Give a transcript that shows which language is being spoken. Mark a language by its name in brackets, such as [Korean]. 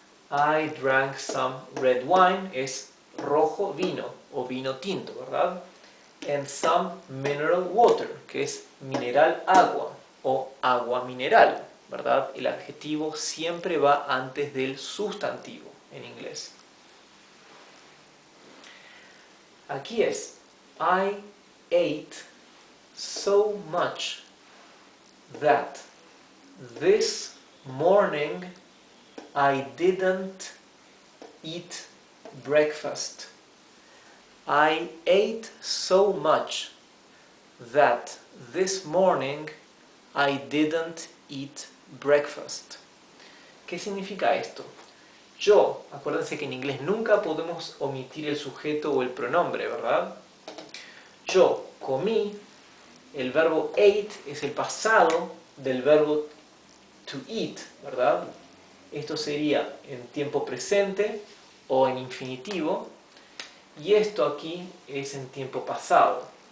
[English] I drank some red wine, [Spanish] es rojo vino o vino tinto, ¿verdad? [English] And some mineral water, [Spanish] que es mineral agua o agua mineral, ¿verdad? El adjetivo siempre va antes del sustantivo en inglés. Aquí es [English] I ate so much that this morning I didn't eat breakfast. I ate so much that this morning I didn't eat breakfast. [Spanish] ¿Qué significa esto? Yo, acuérdense que en inglés nunca podemos omitir el sujeto o el pronombre, ¿verdad? Yo comí, el verbo ate es el pasado del verbo to eat, ¿verdad? Esto sería en tiempo presente o en infinitivo, y esto aquí es en tiempo pasado.